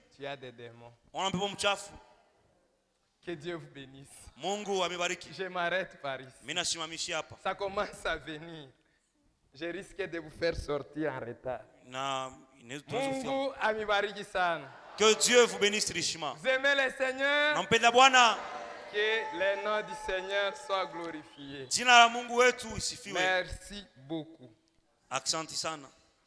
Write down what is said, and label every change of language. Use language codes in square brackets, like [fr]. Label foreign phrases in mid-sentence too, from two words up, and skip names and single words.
[fr] tu as des démons. [sw] ona pepo mchafu. [fr] Que Dieu vous bénisse. [sw] Mungu amebariki. [fr] Je m'arrête par ici. [sw] Mimi nasimamishi hapa. [fr] Ça commence à venir. Je risque de vous faire sortir en retard. [sw] Na tunaweza Mungu amibariki sana. [fr] que Dieu vous bénisse richement. Vous aimez le Seigneur? [sw] Nampenda Bwana. [fr] Que le nom du Seigneur soit glorifié. [sw] Jina la Mungu wetu isifiwe. [fr] Merci beaucoup. [sw] Asante sana.